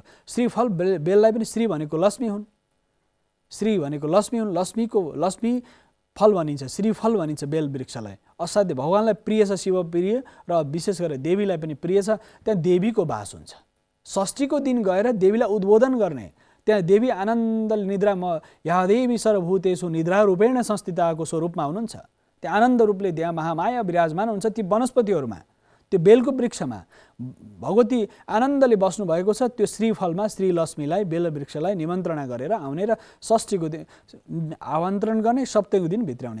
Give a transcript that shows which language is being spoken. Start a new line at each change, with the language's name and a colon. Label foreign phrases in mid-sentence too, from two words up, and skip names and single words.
Nepali: श्रीफल बेललाई पनि श्री भनेको लक्ष्मी हुन्, श्री भनेको लक्ष्मी हुन्, लक्ष्मी फल भनिन्छ, श्रीफल भनिन्छ बेल वृक्षलाई। असाध्य भगवानलाई प्रिय छ, शिव प्रिय, र विशेष गरेर देवीलाई पनि प्रिय छ। त्यहाँ देवीको वास हुन्छ। षष्ठीको दिन गएर देवीलाई उद्बोधन गर्ने, त्यहाँ देवी आनन्दले निद्रा
Sanskrit: या देवी सर्वभूतेषु निद्रा रूपेण
Nepali: संस्थिताको स्वरूपमा हुनुहुन्छ। त्यहाँ आनन्द रूपले त्यहाँ महामाया विराजमान हुन्छ। ती वनस्पतिहरूमा, त्यो बेलको वृक्षमा भगवती आनन्दले बस्नु भएको छ। त्यो श्रीफलमा श्री लक्ष्मीलाई, बेल वृक्षलाई निमन्त्रणा गरेर आउने र षष्ठीको दिन आमन्त्रण गर्ने, सप्तमीको दिन भित्राउने।